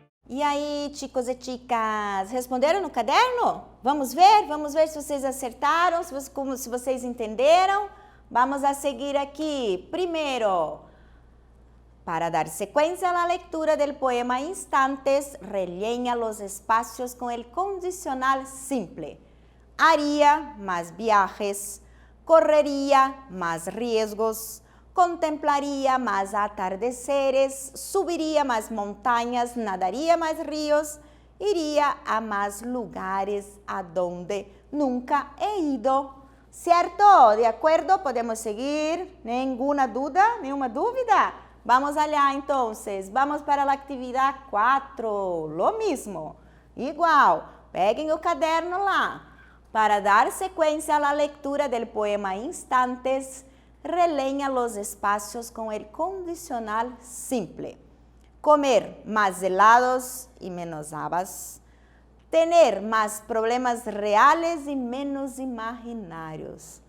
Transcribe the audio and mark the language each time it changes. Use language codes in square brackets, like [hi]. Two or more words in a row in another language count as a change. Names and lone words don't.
[pt] E aí, [es] chicos e chicas, [pt] responderam no caderno? Vamos ver se vocês acertaram, se vocês entenderam. [es] Vamos a seguir aqui. [pt] Primeiro, para dar sequência [es] a la lectura del poema Instantes, rellena los espacios con el condicional simple. Haría más viajes, correría más riesgos, contemplaría más atardeceres, subiría más montañas, nadaría más ríos, iría a más lugares a donde nunca he ido. ¿Cierto? ¿De acuerdo? ¿Podemos seguir? ¿Ninguna duda? ¿Ninguna dúvida? Vamos allá entonces. Vamos para la actividad 4. Lo mismo. Igual. [pt] Peguem o caderno lá. [es] Para dar secuencia a la lectura del poema Instantes, relleña los espacios con el condicional simple. Comer más helados y menos habas. Tener más problemas reales y menos imaginarios.